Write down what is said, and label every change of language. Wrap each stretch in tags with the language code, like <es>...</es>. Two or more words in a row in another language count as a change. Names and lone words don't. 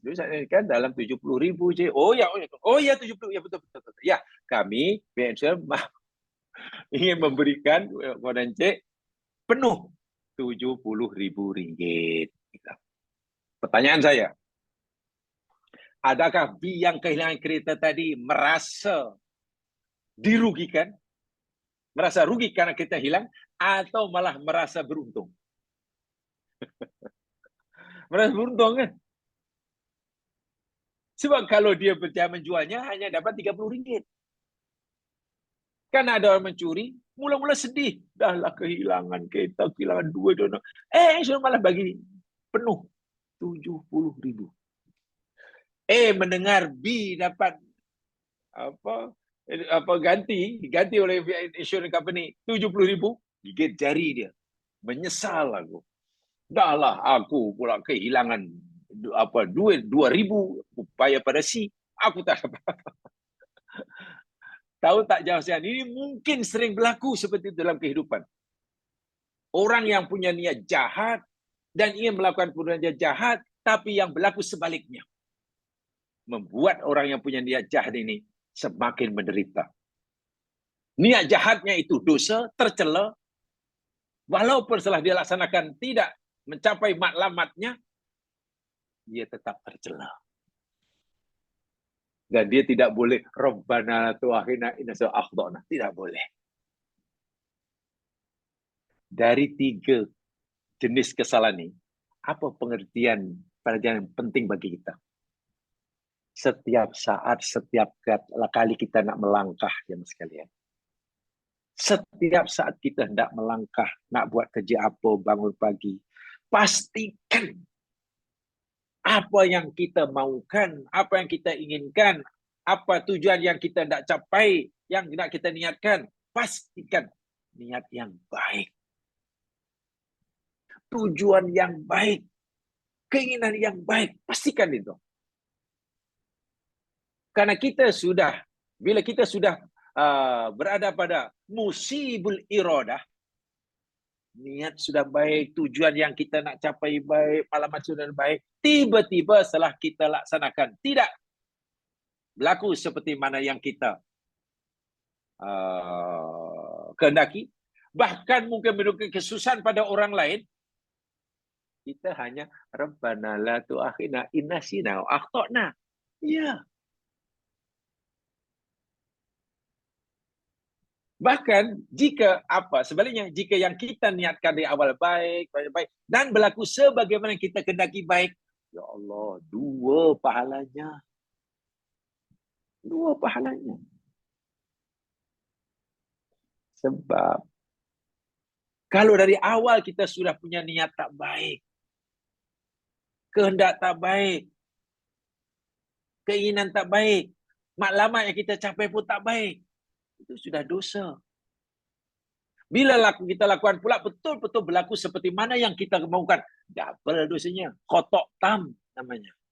<ms>Dulu saya kan dalam 70,000 cik. Oh ya 70, ya betul. Ya, kami pihak insurans ingin memberikan kepada Encik penuh RM70,000. Pertanyaan saya, adakah B yang kehilangan kereta tadi merasa dirugikan? Merasa rugi karena kereta hilang atau malah merasa beruntung? Merasa beruntung kan? Sebab kalau dia berjaya menjualnya hanya dapat RM30. Kan ada orang mencuri, mula-mula sedih. Dahlah kehilangan kereta, kehilangan duit. Insurans malah bagi penuh RM70,000. Mendengar B dapat ganti oleh insurans company RM70,000, gigit jari dia. Menyesal aku. Dahlah aku pula kehilangan duit RM2,000 upaya pada C. Aku tak dapat. Tahu tak jawab saya, ini mungkin sering berlaku seperti itu dalam kehidupan. Orang yang punya niat jahat dan ingin melakukan perbuatan jahat, tapi yang berlaku sebaliknya. Membuat orang yang punya niat jahat ini semakin menderita. Niat jahatnya itu dosa, tercela. Walaupun setelah dia laksanakan tidak mencapai matlamatnya, dia tetap tercela. Dan dia tidak boleh</ms> <ar>ربنا تؤاخذنا إن نسينا أو أخطأنا.</ar> <ms>Tidak boleh. Dari 3 jenis kesalahan ini, apa pengertian pelajaran yang penting bagi kita? Setiap saat, setiap kali kita nak melangkah, jemaah sekalian. Setiap saat kita hendak melangkah, nak buat kerja apa, bangun pagi, pastikan apa yang kita maukan, apa yang kita inginkan, apa tujuan yang kita nak capai, yang nak kita niatkan, pastikan niat yang baik. Tujuan yang baik, keinginan yang baik, pastikan itu. Karena kita sudah, bila kita sudah berada pada</ms> <ar>مصيب الإرادة,</ar> <ms>niat sudah baik, tujuan yang kita nak capai baik, malamat sudah baik, tiba-tiba setelah kita laksanakan, tidak berlaku seperti mana yang kita kehendaki, bahkan mungkin menunjukkan kesusahan pada orang lain, kita hanya</ms> <ar>ربنا لا تؤاخذنا إن نسينا أو أخطأنا.</ar> <ms>Ya. Bahkan jika sebaliknya, jika yang kita niatkan dari awal baik dan berlaku sebagaimana kita kehendaki baik,</ms> <ar>يا الله,</ar> <ms>2 pahalanya. 2 pahalanya. Sebab kalau dari awal kita sudah punya niat tak baik, kehendak tak baik, keinginan tak baik, matlamat yang kita capai pun tak baik, itu sudah dosa. Bila kita lakukan pula betul-betul berlaku seperti mana yang kita mahukan, double dosanya,</ms> <ar>خطأ تام</ar> <ms>namanya.</ms>